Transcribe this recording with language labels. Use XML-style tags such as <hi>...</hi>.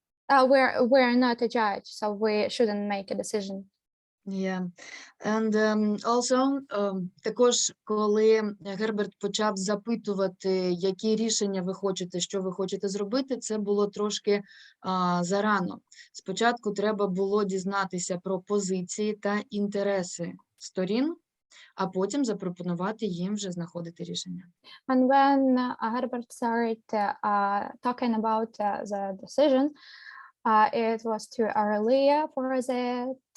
<en>We're not a judge, so we shouldn't make a decision. Yeah. And also,</en> <uk>також, коли Герберт почав запитувати, які рішення ви хочете, що ви хочете зробити, це було трошки зарано. Спочатку треба було дізнатися про позиції та інтереси сторін, а потім запропонувати їм вже знаходити рішення.</uk> <en>And when Herbert started talking about the decision, it was too early for that.</en>